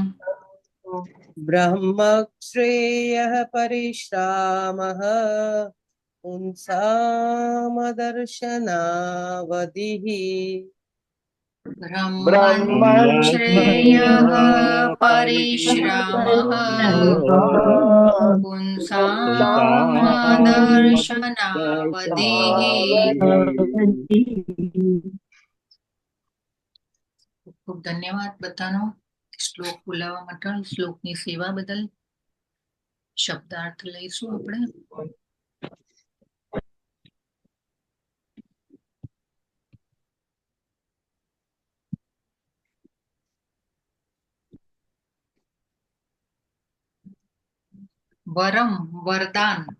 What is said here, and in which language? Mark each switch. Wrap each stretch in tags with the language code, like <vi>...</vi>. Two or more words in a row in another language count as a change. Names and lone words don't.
<sa>ब्रह्मश्रेयः परिश्रामः पुंसामदर्शनावधिः ब्रह्मन् श्रेयः परिश्रामः पुंसां</sa> <gu>मदर्शनावधिः ખૂબ ધન્યવાદ બધાનો શ્લોક બોલાવવા માટે શ્લોકની સેવા બદલ શબ્દાર્થ લઈશું આપણે વરમ વરદાન</gu>